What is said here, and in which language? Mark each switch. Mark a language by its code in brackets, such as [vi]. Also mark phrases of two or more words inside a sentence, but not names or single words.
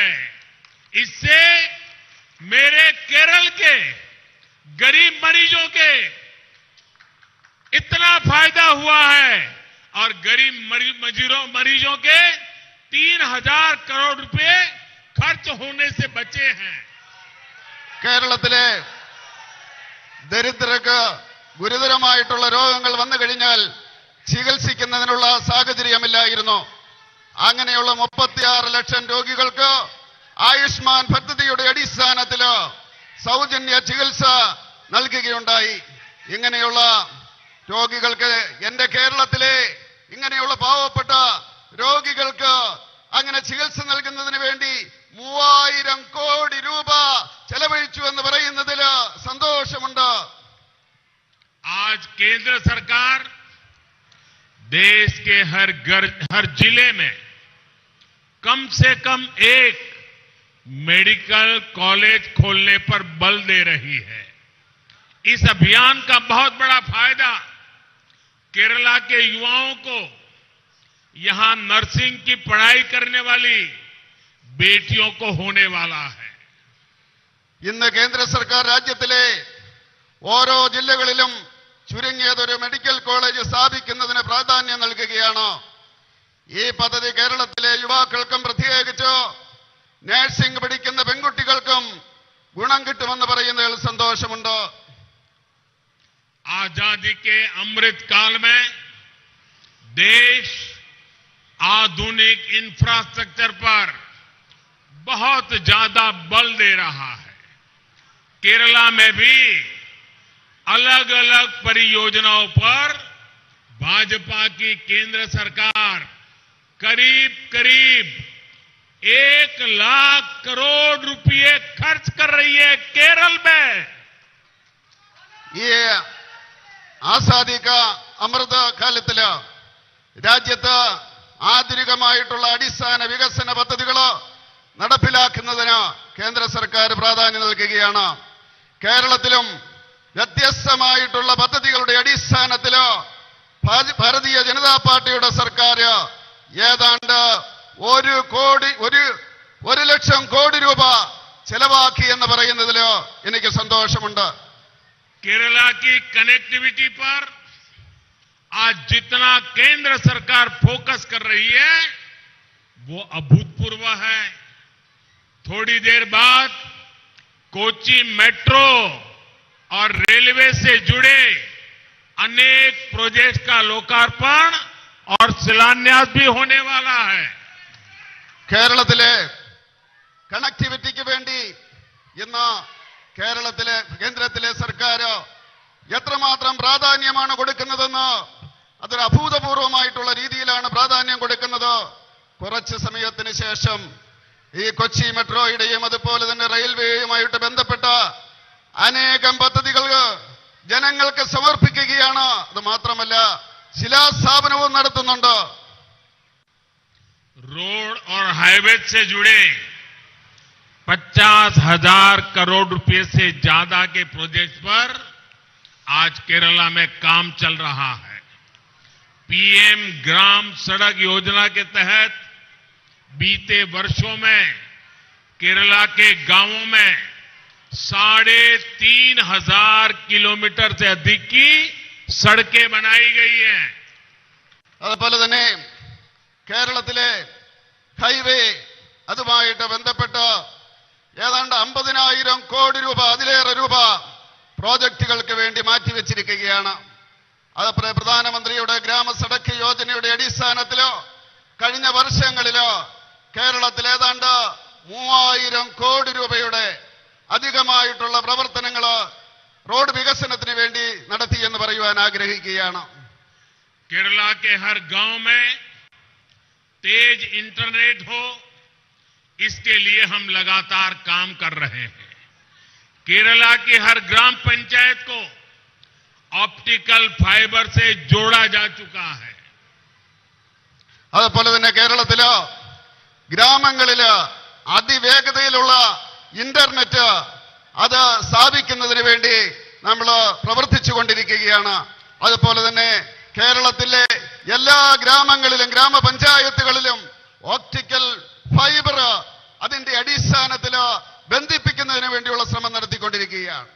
[hi] इससे मेरे केरल के गरीब मरीजों के इतना फायदा हुआ है और गरीब मरीजों के 3000 करोड़ रुपए खर्च होने से बचे हैं। [ml] കേരളത്തിലെ ദരിദ്രർക്ക് ഗുരുതരമായിട്ടുള്ള രോഗങ്ങൾ വന്നു കഴിഞ്ഞാൽ ചികിത്സിക്കുന്നതിനുള്ള സാഹചര്യമില്ലായിരുന്നു. അങ്ങനെയുള്ള 36 ലക്ഷം രോഗികൾക്ക് ആയുഷ്മാൻ പദ്ധതിയുടെ അടിസ്ഥാനത്തിൽ സൗജന്യ ചികിത്സ നൽകുകയുണ്ടായി. ഇങ്ങനെയുള്ള രോഗികൾക്ക്, എന്റെ കേരളത്തിലെ ഇങ്ങനെയുള്ള പാവപ്പെട്ട രോഗികൾക്ക് അങ്ങനെ ചികിത്സ നൽകുന്നതിന് വേണ്ടി 3000 കോടി രൂപ ചെലവഴിച്ചു എന്ന് പറയുന്നതിൽ സന്തോഷമുണ്ട്. [hi] आज केंद्र सरकार देश के हर जिले में कम से कम एक [en] medical college [hi] खोलने पर बल दे रही है। इस अभियान का बहुत बड़ा फायदा केरला के युवाओं को, यहां नर्सिंग की पढ़ाई करने वाली बेटियों को होने वाला है। [ml] ഇന്ന് കേന്ദ്ര സർക്കാർ രാജ്യത്തിലെ ഓരോ ജില്ലകളിലും ചുരുങ്ങിയതൊരു [en] medical college [ml] സ്ഥാപിക്കുന്നതിന് പ്രാധാന്യം നൽകുകയാണ്. ഈ പദ്ധതി കേരളത്തിലെ യുവാക്കൾക്കും പ്രത്യേകിച്ച് നഴ്സിംഗ് പഠിക്കുന്ന പെൺകുട്ടികൾക്കും ഗുണം കിട്ടുമെന്ന് പറയുന്നതിൽ സന്തോഷമുണ്ട്. [hi] आजादी के अमृत काल में देश आधुनिक इंफ्रास्ट्रक्चर पर बहुत ज्यादा बल दे रहा है। केरला में भी अलग अलग परियोजनाओं पर भाजपा की केंद्र सरकार करीब करीब 1 लाख करोड़ रुपए खर्च कर रही है केरल में। [ml] ഈ [hi] आज़ादी का अमृत [ml] കാലത്തില് രാജ്യത്ത് ആധുനികമായിട്ടുള്ള അടിസ്ഥാന വികസന പദ്ധതികൾ നടപ്പിലാക്കുന്നതിന് കേന്ദ്ര സർക്കാർ പ്രാധാന്യം നൽകുകയാണ്. കേരളത്തിലും വ്യത്യസ്തമായിട്ടുള്ള പദ്ധതികളുടെ അടിസ്ഥാനത്തിൽ ഭാരതീയ ജനതാ പാർട്ടിയുടെ സർക്കാർ ഏതാണ്ട് 1 ലക്ഷം കോടി രൂപ ചെലവാക്കി എന്ന് പറയുന്നതിൽ എനിക്ക് സന്തോഷമുണ്ട്. [hi] केरला की कनेक्टिविटी पर आज जितना केंद्र सरकार फोकस कर रही है वो अभूतपूर्व है। थोड़ी देर बाद कोची मेट्रो और रेलवे से जुड़े अनेक प्रोजेक्ट का लोकार्पण और शिलान्यास भी होने वाला है। [ml] കേരളത്തിലെ കണക്ടിവിറ്റിക്ക് വേണ്ടി ഇന്ന് കേന്ദ്രത്തിലെ സർക്കാർ എത്രമാത്രം പ്രാധാന്യമാണ് കൊടുക്കുന്നതെന്ന് അതൊരു അഭൂതപൂർവമായിട്ടുള്ള രീതിയിലാണ് പ്രാധാന്യം കൊടുക്കുന്നത്. കുറച്ച് സമയത്തിന് ശേഷം ഈ കൊച്ചി മെട്രോയുടെയും അതുപോലെ തന്നെ റെയിൽവേയുമായിട്ട് ബന്ധപ്പെട്ട അനേകം പദ്ധതികൾ ജനങ്ങൾക്ക് സമർപ്പിക്കുകയാണ്. അത് മാത്രമല്ല ശിലാസ്ഥാപനവും നടത്തുന്നുണ്ട്. [hi] रोड और हाईवे से जुड़े 50,000 करोड़ रुपए से ज्यादा के प्रोजेक्ट पर आज केरला में काम चल रहा है। पीएम ग्राम सड़क योजना के तहत बीते वर्षों में केरला के गांवों में 3,500 किलोमीटर से अधिक की सड़कें बनाई गई हैं। [ml] അതുപോലെ തന്നെ കേരളത്തിലെ ഹൈവേ അതുമായിട്ട് ബന്ധപ്പെട്ട് ഏതാണ്ട് 50,000 കോടി രൂപ അതിലേറെ രൂപ പ്രോജക്റ്റുകൾക്ക് വേണ്ടി മാറ്റിവെച്ചിരിക്കുകയാണ്. അതുപോലെ പ്രധാനമന്ത്രിയുടെ ഗ്രാമ സഡക്ക് യോജനയുടെ അടിസ്ഥാനത്തിലോ കഴിഞ്ഞ വർഷങ്ങളിലോ കേരളത്തിൽ ഏതാണ്ട് 3000 കോടി രൂപയുടെ അധികമായിട്ടുള്ള പ്രവർത്തനങ്ങൾ റോഡ് വികസനത്തിന് വേണ്ടി നടത്തിയെന്ന് പറയുവാൻ ആഗ്രഹിക്കുകയാണ്. [hi] केरला के हर गांव में तेज इंटरनेट हो, इसके लिए हम लगातार काम कर रहे हैं. केरला की हर ग्राम पंचायत को [en] optical fiber [hi] से जोड़ा जा चुका है. [ml] അതുപോലെ തന്നെ കേരളത്തില് ഗ്രാമങ്ങളില് അതിവേഗതയിലുള്ള ഇന്റർനെറ്റ് അത് സ്ഥാപിക്കുന്നതിന് വേണ്ടി നമ്മൾ പ്രവർത്തിച്ചു കൊണ്ടിരിക്കുകയാണ്. അതുപോലെ തന്നെ കേരളത്തിലെ എല്ലാ ഗ്രാമങ്ങളിലും ഗ്രാമപഞ്ചായത്തുകളിലും [en] optical fiber [ml] അതിന്റെ അടിസ്ഥാനത്തിൽ ബന്ധിപ്പിക്കുന്നതിന് വേണ്ടിയുള്ള ശ്രമം നടത്തിക്കൊണ്ടിരിക്കുകയാണ്.